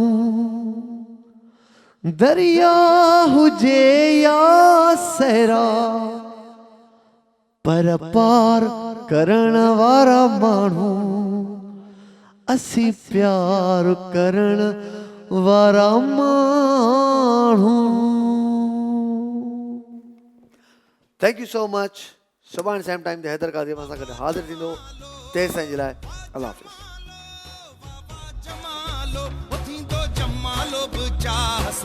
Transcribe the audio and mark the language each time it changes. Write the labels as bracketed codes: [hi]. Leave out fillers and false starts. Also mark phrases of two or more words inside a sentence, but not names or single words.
[sd] दरिया हुजे या सहरा पर पार करण वारा माण्हू, असीं प्यार करण वारा माण्हू. [en] Thank you so much. [sd] सुभाणे [en] same time [sd] ते हैदर कादरी सां गॾु हाज़िर थींदो. तेसिताईं जे लाइ अल्लाह हाफ़िज़. जमालो थींदो जमालो बि चाह